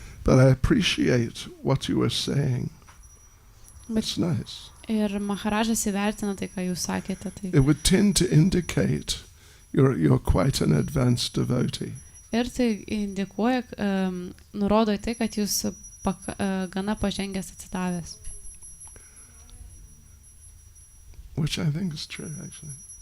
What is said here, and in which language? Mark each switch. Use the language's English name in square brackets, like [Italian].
[English] But I appreciate what you were saying. It's nice. [Lithuanian] Ir Maharadžas įvertina tai, ką jūs sakėte. Tai. [English] It would tend to indicate you're quite an advanced devotee. [Lithuanian] Ir tai indikuoja, nurodo į tai, kad jūs gana pažengęs atsidavęs. [English] Which I think is true, actually.